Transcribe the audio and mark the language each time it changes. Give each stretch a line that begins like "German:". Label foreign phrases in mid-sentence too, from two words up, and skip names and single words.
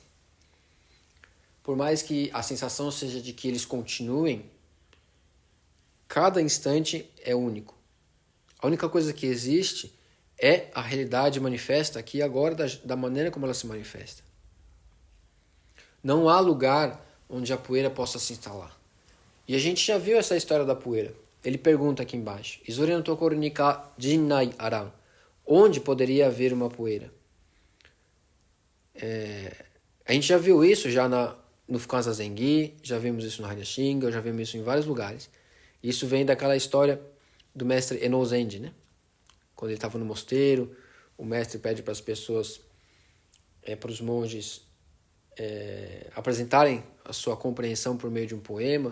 Portuguese: Por mais que a sensação seja de que eles continuem, cada instante é único. A única coisa que existe é a realidade manifesta aqui agora da maneira como ela se manifesta. Não há lugar onde a poeira possa se instalar. E a gente já viu essa história da poeira. Ele pergunta aqui embaixo:
Japanese: いずれの処にか塵埃あらん.
Portuguese: Onde poderia haver uma poeira? A gente já viu isso já no Fukan Zazengi, já vimos isso no Hanya Shingyo, já vimos isso em vários lugares. Isso vem daquela história do mestre Eno Zenji, né? Quando ele estava no mosteiro, o mestre pede para as pessoas, para os monges, apresentarem a sua compreensão por meio de um poema.